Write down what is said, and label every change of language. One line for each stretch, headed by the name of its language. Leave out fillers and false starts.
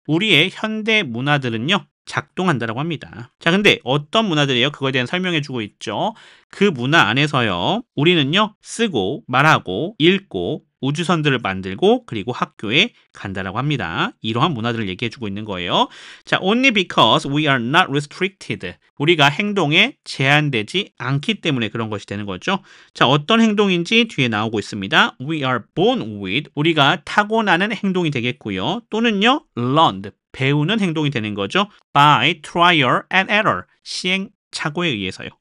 Korean: 우리의 현대 문화들은요, 작동한다라고 합니다. 자, 근데 어떤 문화들이에요? 그거에 대한 설명해 주고 있죠. 그 문화 안에서요, 우리는요, 쓰고, 말하고, 읽고, 우주선들을 만들고 그리고 학교에 간다라고 합니다. 이러한 문화들을 얘기해 주고 있는 거예요.
English: 자, only because we are not restricted.
Korean: 우리가 행동에 제한되지 않기 때문에 그런 것이 되는 거죠. 자, 어떤 행동인지 뒤에 나오고 있습니다.
English: We are born with.
Korean: 우리가 타고나는 행동이 되겠고요. 또는요,
English: learned.
Korean: 배우는 행동이 되는 거죠.
English: by trial and error.
Korean: 시행착오에 의해서요.